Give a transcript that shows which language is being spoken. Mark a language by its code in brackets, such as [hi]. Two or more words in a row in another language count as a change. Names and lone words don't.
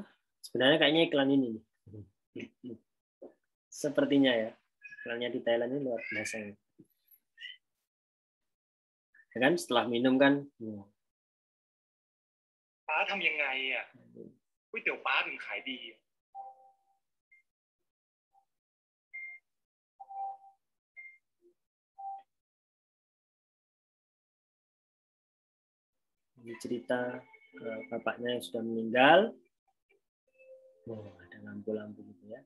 [id] Sebenarnya kayaknya iklan ini nih. Sepertinya ya. Iklannya di Thailand ini luar biasa. Ya kan setelah minum kan. [th] ป้าทำยังไงอ่ะก๋วยเตี๋ยวป้าถึงขายดี [id] Ini cerita bapaknya yang sudah meninggal. Oh, ada lampu-lampu gitu ya.